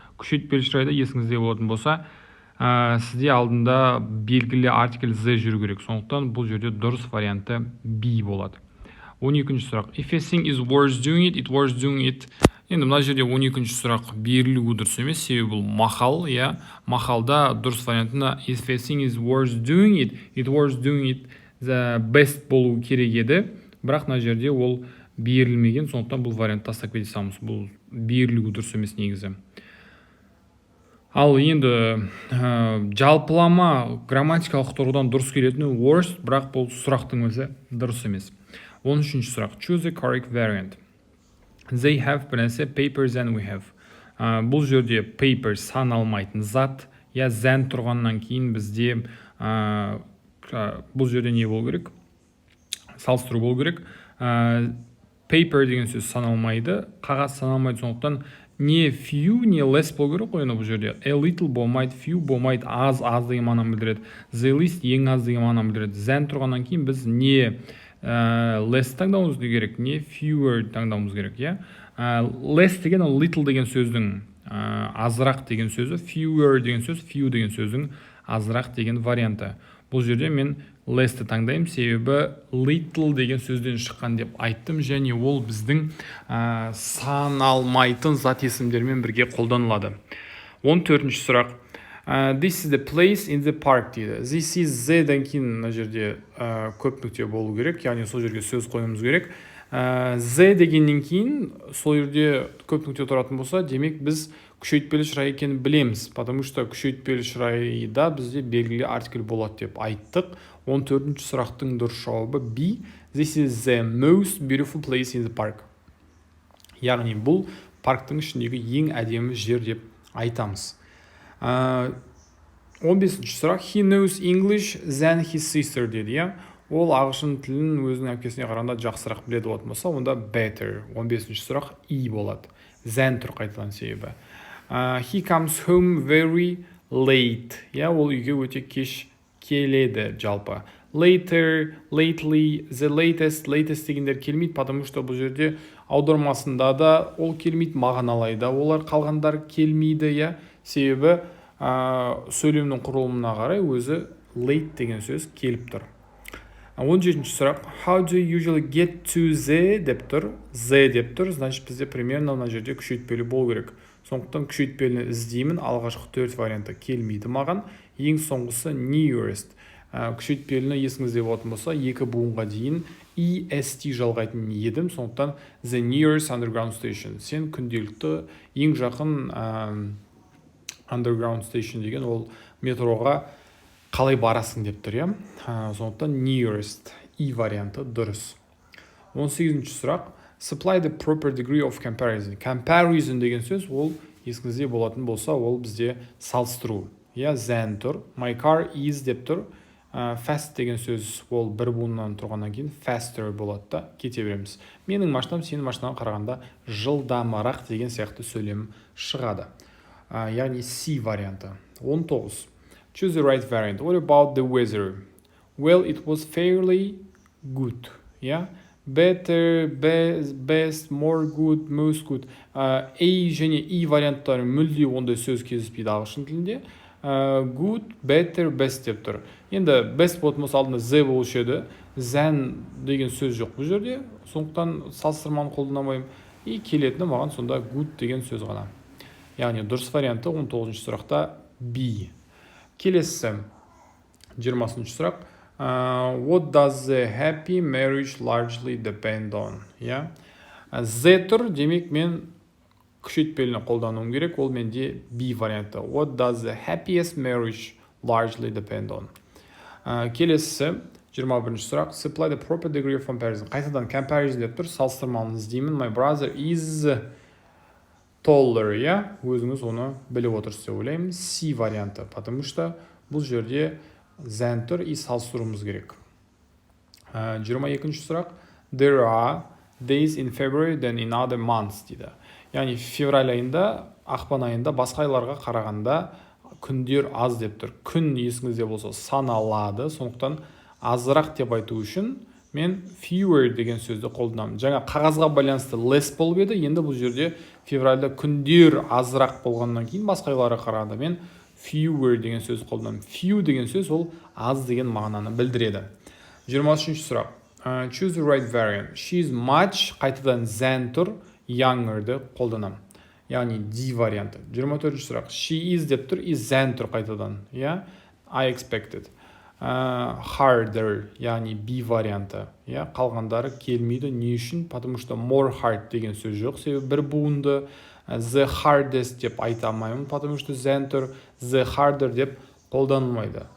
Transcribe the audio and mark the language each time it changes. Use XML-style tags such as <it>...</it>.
<kk>Күшейтпелі шырайды есіңізде болатын болса, сізде алдында белгілі артикль the жүру керек. Сондықтан бұл жерде дұрыс варианты be болады. 12-ші сұрақ.</kk> <en>If a thing is worth doing it, it worth doing it.</en> <kk>Енді мына жерде 12-ші сұрақ берілуі дұрыс емес, себебі бұл мақал, мақалда дұрыс вариантында</kk> <en>if a thing is worth doing it, it worth doing it the best</en> <kk>болу керек еді, бірақ мына жерде ол берілмеген, сондықтан бұл вариант тастап кете саламыз. Бұл берілуі дұрыс емес негізі. Ал енді жалпылама грамматикалық тұрғыдан дұрыс келетіні worst, бірақ бұл сұрақтың өзі дұрыс емес. 13-ші сұрақ.</kk> <en>Choose the correct variant. They have</en> <kk>бір нәрсе</kk> <en>paper than we have.</en> <kk>Бұл жерде paper саналмайтын зат, than тұрғаннан кейін бізде бұл жерде не болу керек? Салыстыру болу керек. Paper деген сөз саналмайды, қағаз саналмайды, сондықтан не few, не less болу керек қой бұл жерде. A little болмайды, few болмайды, аз деген мағынаны білдіреді. The least ең аз деген мағынаны білдіреді. Than тұрғаннан кейін біз не less таңдауымыз керек, не fewer таңдауымыз керек, less деген little деген сөздің азырақ деген сөзі, fewer деген сөз, few деген сөздің азырақ деген варианты. Бұл жерде мен less-ті таңдаймын, себебі little деген сөзден шыққан деп айттым, және ол біздің саналмайтын зат есімдермен бірге қолданылады. 14-ші сұрақ.</kk> <en>This is the place in the park</en> <kk>дейді. This is the-ден кейін мына жерде көп нүкте болу керек, яғни сол жерге сөз қойуымыз керек. The дегеннен кейін сол жерде көп нүкте тұратын болса, демек біз күшейтпелі шырай екенін білеміз,</kk> <ru>потому что</ru> <kk>күшейтпелі шырайда бізде белгілі артикль болады деп айттық. 14-ші сұрақтың дұрыс жауабы B.</kk> <en>This is the most beautiful place in the park.</en> <kk>Яғни бұл парктың ішіндегі ең әдемі жер деп айтамыз. 15-ші сұрақ.</kk> <en>He knows English than his sister</en> <kk>деді, Ол ағылшын тілін өзінің әпкесіне қарағанда жақсырақ біледі болатын болса, онда better. 15-ші сұрақ E болады. Than тұр қайтадан себебі.</kk> <en>He comes home very late.</en> <kk>Ол үйге өте кеш келеді жалпы. Later, lately, the latest дегендер келмейді,</kk> <ru>потому что</ru> <kk>бұл жерде аудармасында да ол келмейді, мағыналайда олар қалғандар келмейді, себебі сөйлемнің құрылымына қарай өзі late деген сөз келіп тұр. 17-ші сұрақ.</kk> <en>How do you usually get to the</en> <kk>деп тұр. The деп тұр,</kk> <ru>значит</ru> <kk>бізде</kk> <ru>примерно</ru> <kk>мына жерде күшейтпелі болу керек. Сондықтан күшейтпеліні іздеймін, алғашқы 4 варианты келмейді маған. Ең соңғысы nearest. Күшейтпеліні есіңізде болатын болса, екі буынға дейін est жалғайтын едім, сондықтан</kk> <en>the nearest underground station.</en> <kk>Сен күнделікті ең жақын underground station деген ол метроға қалай барасың деп тұр, сондықтан nearest варианты дұрыс. 18-ші сұрақ.</kk> <en>Supply the proper degree of comparison.</en> <kk>Comparison деген сөз, ол есіңізде болатын болса, ол бізде салыстыру. Than тұр.</kk> <en>My car is</en> <kk>деп тұр. Fast деген сөз, ол бір буыннан тұрғаннан кейін faster болады да, кете береміз. Менің машинам сенің машинаға қарағанда жылдамырақ деген сияқты сөйлем шығады. Яғни C варианты. 19.</kk> <en>Choose the right variant. What about the weather? Well, it was fairly good. Better, best, more good, most good.</en> <kk>A және E варианттары мүлде ондай сөз кездеспейді ағылшын тілінде. Good, better, best деп тұр. Енді best болатын болса алдында the болушы еді. Than деген сөз жоқ бұл жерде. Сондықтан салыстырманы қолданамаймын. И келетіні маған сонда good деген сөз ғана. Яғни дұрыс варианты 19-ші сұрақта B. Келесі 20-ші сұрақ.</kk> <en>What does the happy marriage largely depend on?</en> <kk>The тұр, демек мен күшейтпеліні қолдануым керек, ол менде B варианты.</kk> <en>What does the happiest marriage largely depend on?</en> <kk>Келесі 21-ші сұрақ.</kk> <en>Supply the proper degree of comparison.</en> <kk>Қайтадан comparison деп тұр, салыстырманы іздеймін.</kk> <en>My brother is taller,</en> <kk>иә? Өзіңіз оны біліп отырсыз деп ойлаймын. C варианты,</kk> <ru>потому что</ru> <kk>бұл жерде than тұр, и салыстыруымыз керек. 22-ші сұрақ.</kk> <en>There are days in February than in other months</en> <kk>дейді. Яғни февраль айында, ақпан айында басқа айларға қарағанда күндер аз деп тұр. Күн есіңізде болса саналады, сондықтан азырақ деп айту үшін мен fewer деген сөзді қолданамын. Жаңа қағазға байланысты less болып еді, енді бұл жерде февральда күндер азырақ болғаннан кейін басқа айларға қарағанда мен fewer деген сөз қолданамын. Few деген сөз ол аз деген мағынаны білдіреді. 23-ші сұрақ.</kk> <en>Choose the right variant. She is much,</en> <kk>қайтадан</kk> <en>than тұр, younger-ды қолданамын.</en> <kk>Яғни D варианты. 24-ші сұрақ.</kk> <en>She is</en> <kk>деп тұр, is than тұр қайтадан.</kk> <en>I expected.</en> <kk>Harder, яғни B варианты. Қалғандары келмейді. Не үшін?</kk> <ru>Потому что</ru> <kk>more hard деген сөз жоқ. Себебі бір буынды the hardest деп айта алмаймын,</kk> <ru>потому что</ru> <kk>than тұр, the harder деп қолданылмайды.</kk>